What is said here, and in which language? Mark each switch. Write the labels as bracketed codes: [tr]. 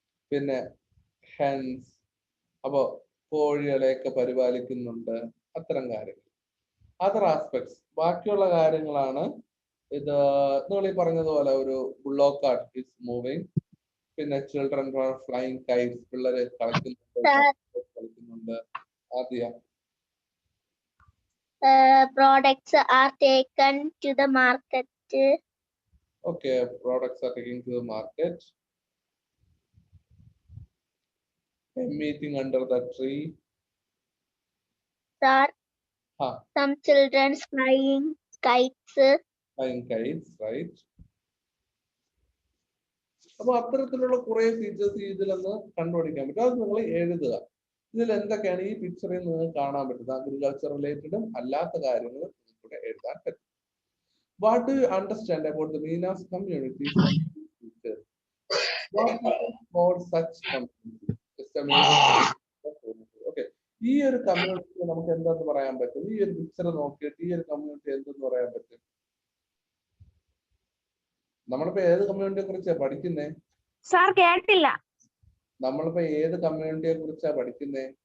[ml] പിന്നെ ഹെൻസ്, അപ്പോ കോഴികളെയൊക്കെ പരിപാലിക്കുന്നുണ്ട്, അത്തരം കാര്യങ്ങൾ. അതർ ആസ്പെക്ട്സ് ബാക്കിയുള്ള കാര്യങ്ങളാണ് ഇത്. നിങ്ങൾ ഈ പറഞ്ഞതുപോലെ ഒരു [en] bullock cart is moving, [ml] പിന്നെ [en] children flying kites, [ml] പിള്ളേരെ കളിക്കുന്നുണ്ട്. ആദ്യ [en] products are taken to the market. Okay, products are taken to the market. A meeting under the tree. There are some children flying kites. Flying kites, right? [ml] അപ്പൊ അത്തരത്തിലുള്ള കുറെ features ഇതിലൊന്ന് കണ്ടുപിടിക്കാൻ പറ്റും. അത് നിങ്ങൾ എഴുതുക. ഇതിൽ എന്തൊക്കെയാണ് ഈ പിക്ചറിൽ നിങ്ങൾക്ക് കാണാൻ പറ്റുന്നത്? അഗ്രികൾച്ചർ റിലേറ്റഡും അല്ലാത്ത കാര്യങ്ങൾ ഇവിടെ എഴുതാൻ പറ്റും. [en] What do you understand about the meaning of community? What do you call such community? Okay. [ml] ഈ ഒരു കമ്മ്യൂണിറ്റി നമുക്ക് എന്തെന്ന് പറയാൻ പറ്റും? ഈ ഒരു പിക്ചർ നോക്കിയിട്ട് ഈ ഒരു കമ്മ്യൂണിറ്റി എന്തെന്ന് പറയാൻ പറ്റും? നമ്മളിപ്പോ ഏത് കമ്മ്യൂണിറ്റിയെ കുറിച്ചാ പഠിക്കുന്നേ? സാർ കേട്ടില്ല. നമ്മളിപ്പോ ഏത് കമ്മ്യൂണിറ്റിയെ കുറിച്ചാ പഠിക്കുന്നേ?